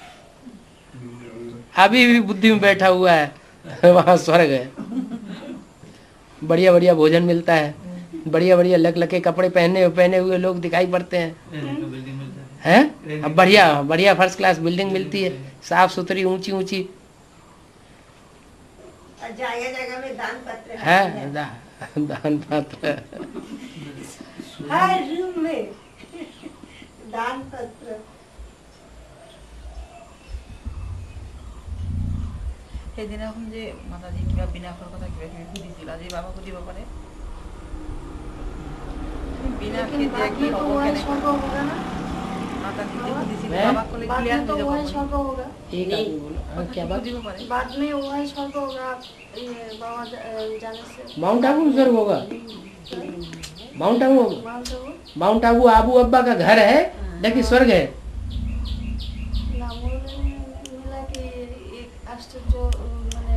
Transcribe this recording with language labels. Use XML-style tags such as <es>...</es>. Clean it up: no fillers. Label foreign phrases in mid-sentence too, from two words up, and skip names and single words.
<hi>अभी भी बुद्धि में बैठा हुआ है वहाँ स्वर्ग है, बढ़िया बढ़िया भोजन मिलता है, बढ़िया बढ़िया लक कपड़े पहने हुए लोग दिखाई पड़ते हैं, अब बढ़िया बढ़िया फर्स्ट क्लास बिल्डिंग मिलती है, साफ सुथरी ऊंची ऊंची जगह जगह में दान पत्र है, दान पत्र हर रूम में दान पत्र।</hi> <as>সেইদিনাখন যে মাতাজী কিবা বিনাশৰ কথা কিবা কিবি সুধিছিল, আজি বাবা সুধিব পাৰে? বিনাশ কেতিয়া কি হ'ব কেনেকৈ মাতাজী সুধিছিল, বাবা ক'লে ক্লিয়াৰ হৈ যাব।</as> <hi>वही स्वर्ग होगा, एक आदमी बोला, हाँ, क्या बात?</hi> <as>সুধিব পাৰে।</as> <hi>बाद में वही स्वर्ग होगा बाबा जाने से। माउंट आबू स्वर्ग होगा? माउंट आबू होगा? माउंट आबू माउंट आबू आबू अब्बा का घर है लेकिन स्वर्ग है। मिला कि एक आश्चर्य माने</hi>